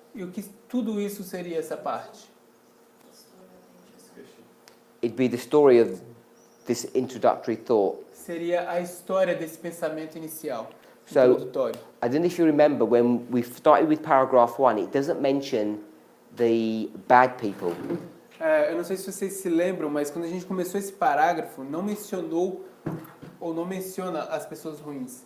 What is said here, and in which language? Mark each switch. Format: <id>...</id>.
<pt>E o que tudo isso seria essa parte?</pt> <en>It'd be the story of this introductory thought.</en> <pt>Seria a história desse pensamento inicial,</pt> <en>So-</en> <pt>introdutório.</pt> <en>I don't know if you remember when we started with paragraph 1, it doesn't mention the bad people.</en> <pt>Eu não sei se vocês se lembram, mas quando a gente começou esse parágrafo, não mencionou ou não menciona as pessoas ruins.</pt>